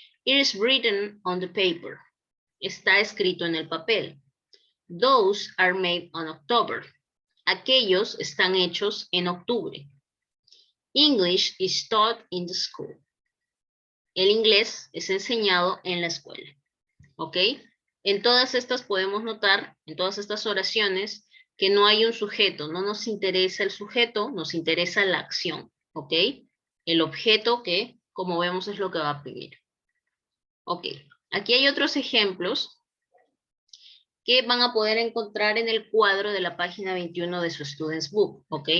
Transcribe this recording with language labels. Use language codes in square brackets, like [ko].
[en] It is written on the paper. [es] Está escrito en el papel. [en] Those are made on October. [es] Aquellos están hechos en octubre. [en] English is taught in the school. [es] El inglés es enseñado en la escuela. ¿Ok? En todas estas podemos notar, en todas estas oraciones, que no hay un sujeto, no nos interesa el sujeto, nos interesa la acción. ¿Ok? El objeto que, como vemos, es lo que va a pedir. Ok, aquí hay otros ejemplos que van a poder encontrar en el cuadro de la página 21 de su Students Book, ¿ok?